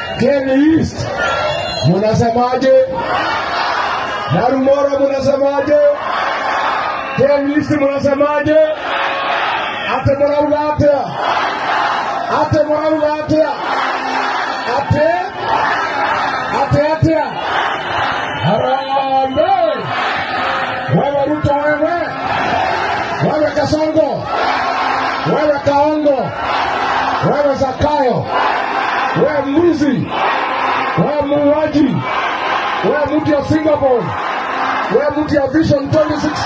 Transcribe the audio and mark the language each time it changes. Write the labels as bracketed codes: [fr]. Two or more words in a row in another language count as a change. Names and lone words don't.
[sw] Kieni East munasemaje? Narumoro munasemaje? Kieni East munasemaje? Ate mwanaugatea. Ate mwanaugatea. Ate Harambee. Wewe Ruto wewe Kasongo, wewe Kaongo, wewe Zakayo, wewe mwizi, wewe muuaji, wewe mtu ya Singapore, wewe mtu ya Vision 2060.